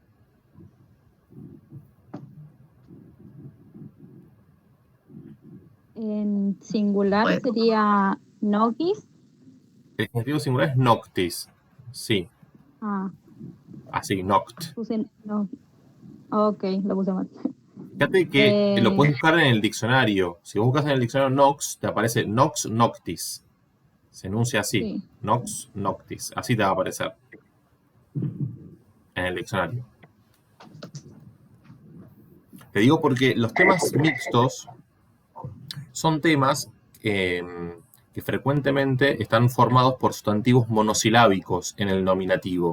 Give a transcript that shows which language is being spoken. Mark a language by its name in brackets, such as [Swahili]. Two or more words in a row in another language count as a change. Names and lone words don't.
[Spanish] En singular Bueno. sería nogis. El genitivo singular es noctis. Sí, Ah, así, noct. puse no. Ok, lo puse mal. Fíjate que lo puedes buscar en el diccionario. Si buscas en el diccionario nox, te aparece [Latin] nox noctis. [Spanish] Se enuncia así, Sí. [Latin] nox noctis. [Spanish] Así te va a aparecer en el diccionario. Te digo porque los temas mixtos son temas que frecuentemente están formados por sustantivos monosilábicos en el nominativo.